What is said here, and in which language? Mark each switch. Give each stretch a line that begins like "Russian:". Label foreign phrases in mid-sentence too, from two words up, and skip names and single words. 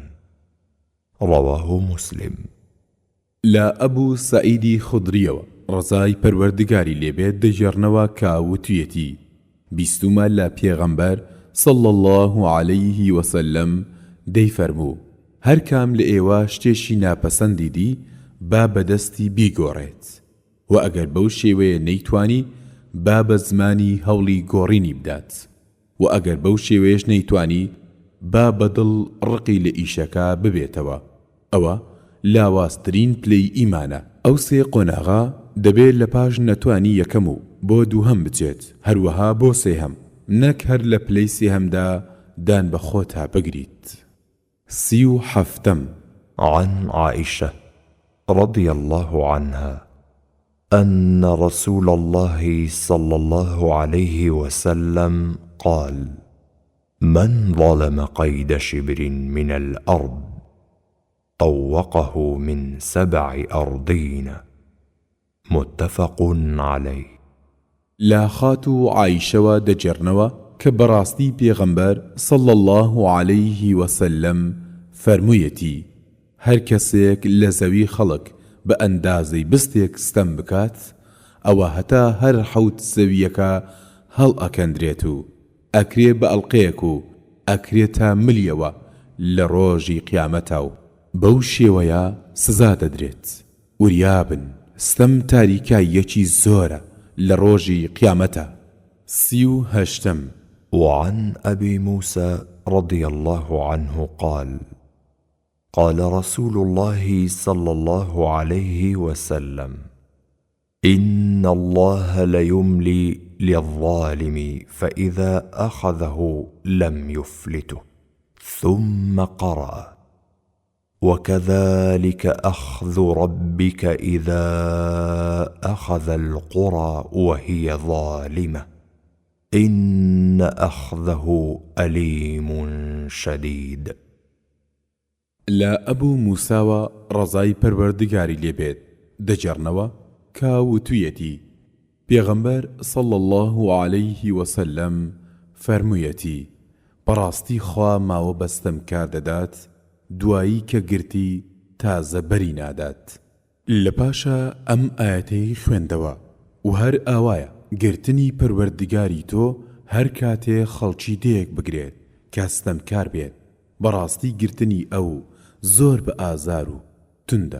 Arabic: رواه مسلم.
Central Kurdish: لا أبو سعيد خضريەوە ڕزای پەروەردگاری لێبێت دەژێڕنەوە کە وتوویەتی بیستومە لە پێغەمبەر
Arabic: صلى الله عليه وسلم
Central Kurdish: دەیفەرموو: هەر کام لە ئێوە شتێکی ناپەسەندی دی با بەدەستی بیگۆڕێت، و ئەگەر بەو شێوەیە نەیتوانی با بە زمانی هەوڵی گۆڕینی بدات، و ئەگەر بەو شێوەیەش نەیتوانی با بەدڵ ڕقی لە ئیشەکە ببێتەوە. ئەوە لاواسترین پلەی ئیمانە. ئەو سێ قۆناغا دەبێت لە پاش نەتوانی یەکەم و بۆ دووهەم بچێت، هەروەها بۆ سێهەم، نەک هەر لە پلەی سێهەمدا دان بە خۆتا بگریت. 37
Arabic: عن عائشة رضي الله عنها أن رسول الله صلى الله عليه وسلم قال: من ظلم قيد شبر من الأرض طوقه من 7 أرضين. متفق عليه.
Central Kurdish: لا خاتو عايشەوە دەجێڕنەوە کە بەڕاستی پێغەمبەر
Arabic: صلى الله عليه وسلم
Central Kurdish: فەرموویەتی: هەر کەسێک لە زەوی خەڵک بە ئەندازەی بستێک ستەم بکات، ئەوە هەتا هەر 7 زەویەکە هەڵ ئەکەندرێت و ئەکرێ بە ئەڵقەیەک و ئەکرێتە ملیەوە لە ڕۆژی قیامەتە و بەو شێوەیە سزا دەدرێت. وریابن ستەم تاریکایەکی زۆرە لە ڕۆژی قیامەتە. 38
Arabic: وعن أبي موسى رضي الله عنه قال: قال رسول الله صلى الله عليه وسلم: إن الله ليملي للظالم فإذا أخذه لم يفلته. ثم قرأ: وكذلك أخذ ربك إذا أخذ القرى وهي ظالمة إن أخذه أليم شديد.
Central Kurdish: لا أبو موسى رضای پەروەردگاری لێبێت دەجێڕنەوە کە وتوویەتی پێغەمبەر
Arabic: صلى الله عليه وسلم
Central Kurdish: فەرموویەتی: بەڕاستی خوا ماوە بەستەم کار دەدات دوایی کە گرتی تازە بەری نادات. لە پاشە ئەم ئاەتەی خوێندەوە و هەر ئاوایە گرتنی پەروەردگاری تۆ هەر کاتێ خەڵکی دەیەک بگرێت کە ستەمکار بێت، بەڕاستی گرتنی ئەو زۆر بە ئازار و توندە.